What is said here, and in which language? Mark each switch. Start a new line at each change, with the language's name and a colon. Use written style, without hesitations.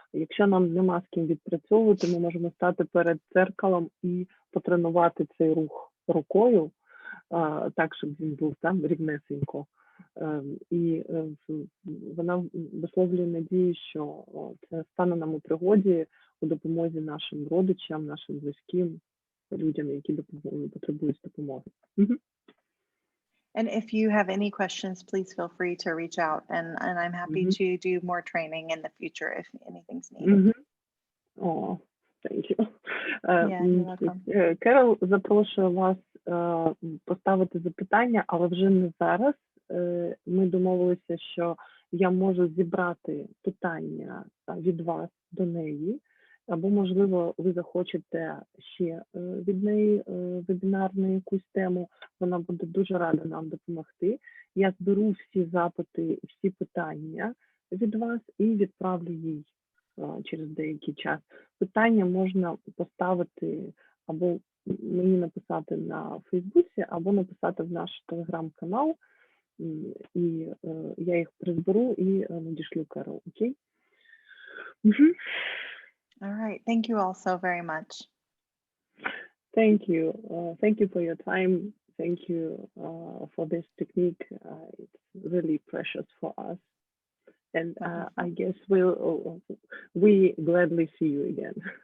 Ukrainian: Якщо нам нема з ким відпрацьовувати, ми можемо стати перед дзеркалом і потренувати цей рух рукою, так, щоб він був там рівнесенько. І вона висловлює надію, що це стане нам у пригоді у допомозі нашим родичам, нашим близьким, людям, які потребують допомоги.
English: And if you have any questions, please feel free to reach out, and I'm happy to do more training in the future if anything's needed. Oh, thank you. Yeah, you're welcome.
Ukrainian: Керол запрошує вас поставити запитання, але вже не зараз. Ми домовилися, що я можу зібрати питання від вас до неї, або, можливо, ви захочете ще від неї вебінар на якусь тему. Вона буде дуже рада нам допомогти. Я зберу всі запити, всі питання від вас і відправлю їй через деякий час. Питання можна поставити або мені написати на Фейсбуці, або написати в наш телеграм-канал, і я їх призберу і надішлю Керол, окей?
English: All right. Thank you all so very much. Thank you. Thank you for your time. Thank you for this technique. It's really precious for us. And I guess we gladly see you again.